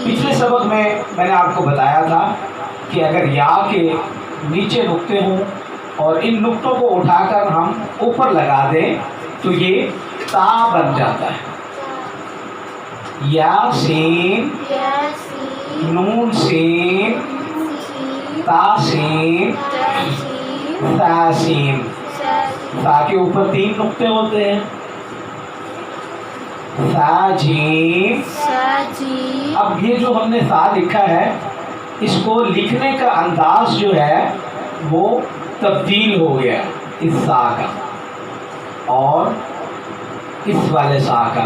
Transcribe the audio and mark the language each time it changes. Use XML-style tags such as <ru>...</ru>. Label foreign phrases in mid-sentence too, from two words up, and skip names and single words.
<ur>پچھلے سبق میں نے آپ کو بتایا تھا کہ اگر یا کے نیچے نقطے ہوں اور ان نقطوں کو اٹھا کر ہم اوپر لگا دیں تو یہ تا بن جاتا ہے. یاسین یاسین. نون سین تا سین تاسین. تا سین. ساسین. تا کے اوپر 3 نقطے ہوتے ہیں. سا جیم. ساجیم. اب یہ جو ہم نے سا لکھا ہے اس کو لکھنے کا انداز جو ہے وہ تبدیل ہو گیا اس سا کا اور اس والے سا کا.</ur>